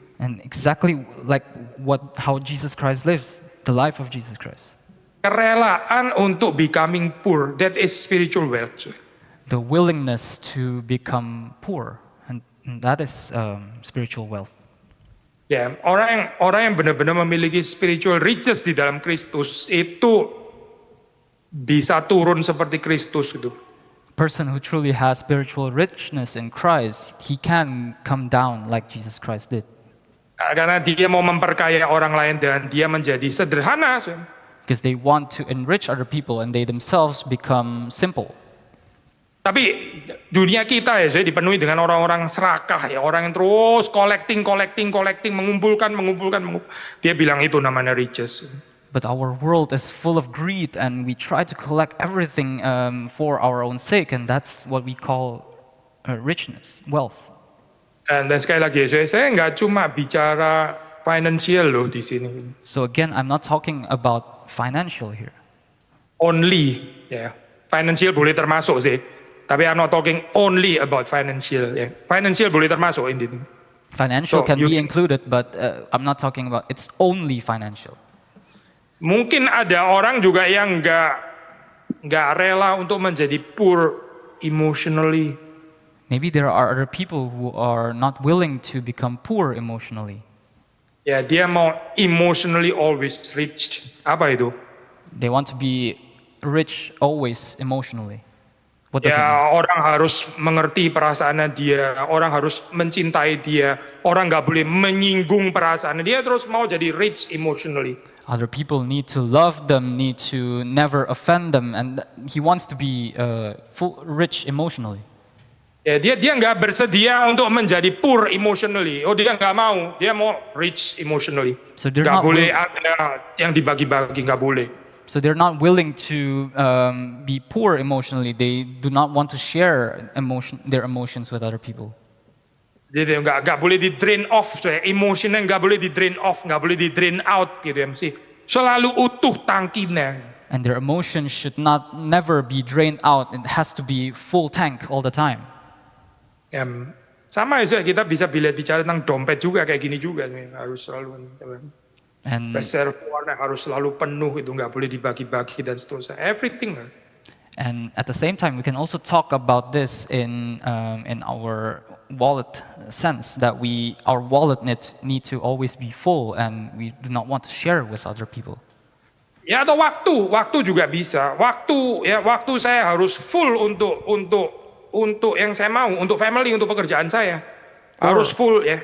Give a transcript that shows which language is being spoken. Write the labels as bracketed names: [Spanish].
[English] And exactly like how Jesus Christ lives, the life of Jesus Christ. [Indonesian] Kerelaan untuk [English] becoming poor, that is spiritual wealth. The willingness to become poor, and that is spiritual wealth. [Indonesian] Ya, orang yang benar-benar memiliki [English] spiritual riches [Indonesian] di dalam Kristus itu bisa turun seperti Kristus gitu. [English] Person who truly has spiritual richness in Christ, he can come down like Jesus Christ did. [Indonesian] Karena dia mau memperkaya orang lain dan dia menjadi sederhana. [English] Because they want to enrich other people and they themselves become simple. [Indonesian] Tapi dunia kita ya saya dipenuhi dengan orang-orang serakah ya, orang yang terus collecting, mengumpulkan. Dia bilang itu namanya riches. [English] But our world is full of greed and we try to collect everything for our own sake, and that's what we call richness, wealth. [Indonesian] Dan sekali lagi saya nggak cuma bicara financial loh di sini. [English] So again, I'm not talking about financial here. Only, ya. [Indonesian] Financial boleh termasuk sih. Tapi [English] I'm not talking only about financial. Ya. [Indonesian] Financial boleh termasuk ini. [English] Financial can be included, but I'm not talking about it's only financial. [Indonesian] Mungkin ada orang juga yang nggak rela untuk menjadi [English] poor emotionally. Maybe there are other people who are not willing to become poor emotionally. [Indonesian] Ya, dia mau [English] emotionally always rich. [Indonesian] Apa itu? [English] They want to be rich always emotionally. What does it Ya, mean? [Indonesian] orang harus mengerti perasaannya dia, orang harus mencintai dia, orang nggak boleh menyinggung perasaannya dia, terus mau jadi [English] rich emotionally. Other people need to love them, need to never offend them, and he wants to be rich emotionally. [Indonesian] Ya, dia nggak bersedia untuk menjadi [English] poor emotionally. [Indonesian] Oh, dia nggak mau, dia mau [English] rich emotionally. So they're [Indonesian] Nggak [English] not [Indonesian] boleh ada yang dibagi-bagi, nggak boleh. [English] So they're not willing to be poor emotionally. They do not want to share their emotions with other people. [Indonesian] Jadi nggak boleh di [English] drain off, [Indonesian] emosinya nggak boleh di drain off, nggak boleh di [English] drain out [Indonesian] gitu ya, mesti selalu utuh tangkinya. [English] And their emotions should never be drained out. It has to be full tank all the time. [Indonesian] Sama ya, kita bisa bicara tentang dompet juga kayak gini juga nih, harus selalu [English] And [Indonesian] reservoirnya harus selalu penuh, itu nggak boleh dibagi-bagi dan seterusnya. [English] Everything. And at the same time, we can also talk about this in our wallet sense, that our wallet need to always be full, and we do not want to share with other people. [Indonesian] Ya, atau waktu juga bisa. Waktu saya harus full untuk yang saya mau, untuk family, untuk pekerjaan saya harus full ya.